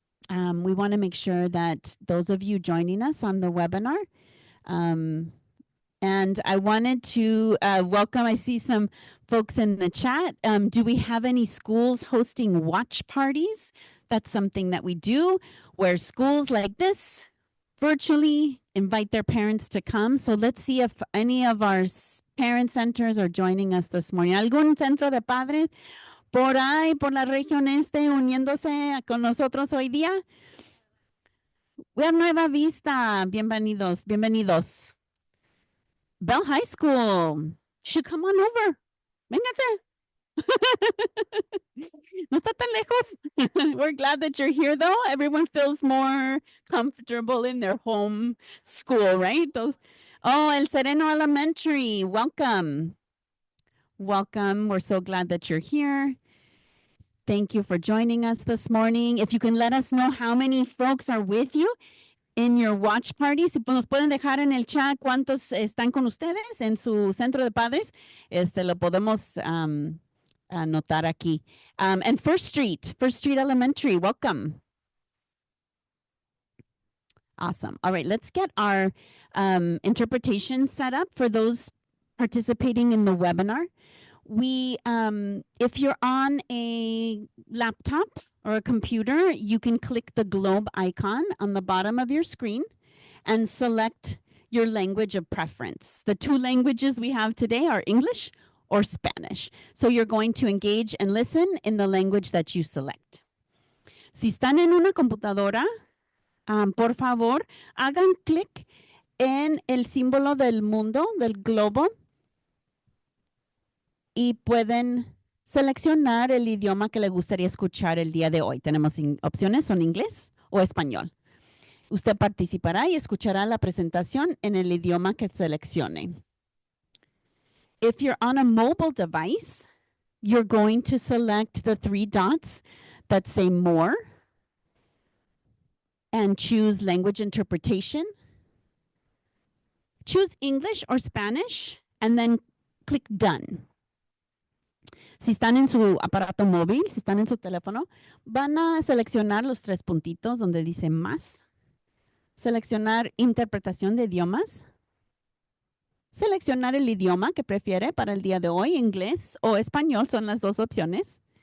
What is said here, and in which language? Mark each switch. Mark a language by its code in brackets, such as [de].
[en] We want to make sure that those of you joining us on the webinar, and I wanted to welcome, I see some folks in the chat. Do we have any schools hosting watch parties? That's something that we do where schools like this virtually invite their parents to come. So let's see if any of our parent centers are joining us this morning. [es] ¿Algún centro de padres por ahí, por la región este, uniéndose con nosotros hoy día? [en] We have Nueva Vista. [es] Bienvenidos, bienvenidos. [en] Bell High School. Should come on over. [es] Vénganse. No está tan lejos. [en] We're glad that you're here, though. Everyone feels more comfortable in their home school, right? Oh, El Sereno Elementary. Welcome. Welcome. We're so glad that you're here. Thank you for joining us this morning. If you can let us know how many folks are with you in your watch party, [es] si nos pueden dejar en el chat cuántos están con ustedes en su centro de padres, lo podemos anotar aquí. [en] And First Street Elementary, welcome. Awesome. All right, let's get our interpretation set up for those participating in the webinar. We, if you're on a laptop or a computer, you can click the globe icon on the bottom of your screen and select your language of preference. The two languages we have today are English or Spanish. So you're going to engage and listen in the language that you select. [es] Si están en una computadora, por favor, hagan clic en el símbolo del mundo, del globo, y pueden seleccionar el idioma que le gustaría escuchar el día de hoy. Tenemos opciones, son inglés o español. Usted participará y escuchará la presentación en el idioma que seleccione. [en] If you're on a mobile device, you're going to select the 3 dots that say more and choose language interpretation. Choose English or Spanish and then click done. [es] Si están en su aparato móvil, si están en su teléfono, van a seleccionar los tres puntitos donde dice más, seleccionar interpretación de idiomas, seleccionar el idioma que prefiere para el día de hoy, inglés o español, son las dos opciones.